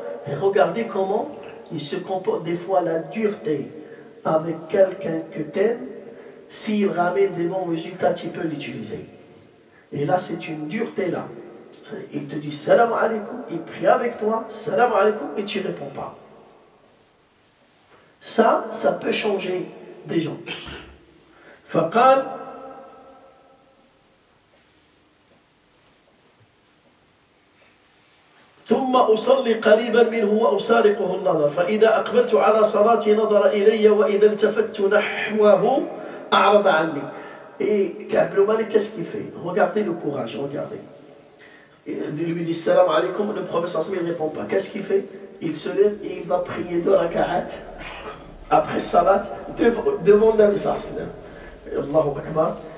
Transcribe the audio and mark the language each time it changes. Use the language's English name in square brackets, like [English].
[French] Et regardez comment il se comporte, des fois la dureté avec quelqu'un que t'aimes, s'il ramène des bons résultats, tu peux l'utiliser. Et là, c'est une dureté là. Il te dit salam alaykoum, il prie avec toi, salam alaykoum, et tu ne réponds pas. Ça peut changer des gens. [Arabic] فقال ثم أصلي قريبا منه وأسارقه النظر فإذا أقبلت على صلاتي نظر إلي وإذا التفت نحوه أعرض عني. [French] Et Ka'b ibn Malik, qu'est-ce qu'il fait? Regardez le courage, regardez. Il lui dit salam alaykoum, le prophète ne répond pas. Qu'est-ce qu'il fait? Il se lève et il va prier 2 raka'at après salat devant le Nabi sallallahu alayhi wa sallam. Allahu Akbar.